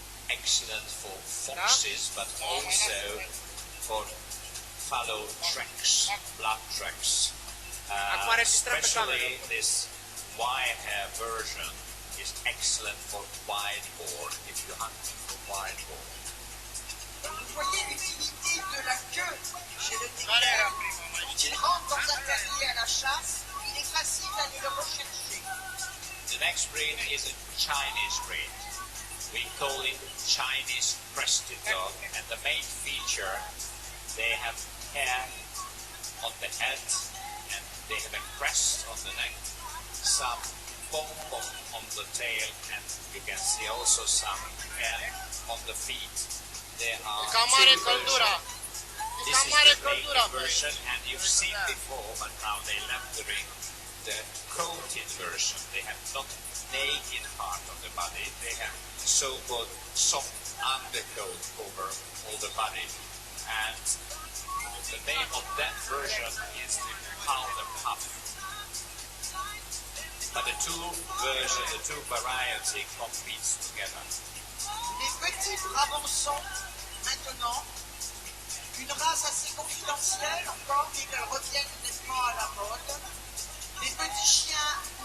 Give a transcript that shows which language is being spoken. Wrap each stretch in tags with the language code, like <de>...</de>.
<en>Excellent for foxes, but also for fallow tracks, blood tracks. Especially this wide hair version is excellent for wild boar, if you're hunting for wild boar.</en> <fr>Vous voyez l'utilité de la queue chez le Teckel. Quand il rentre dans un terrier à la chasse, il est facile d'aller le rechercher.</fr> <en>The next breed is a Chinese breed. We call it Chinese crested dog, and the main feature, they have hair on the head, and they have a crest on the neck, some pom-pom on the tail, and you can see also some hair on the feet. There are two versions. This is the naked version, and you've seen before, but now they left the ring, the coated version. They have not naked part of the body, they have so-called soft undercoat over all the body. And the name of that version is the powder puff. But the two versions, the two variety competes together.</en> <fr>Les petits Brabançons, maintenant, une race assez confidentielle encore, mais qu'elle revienne nettement à la mode. Les petits chiens</fr>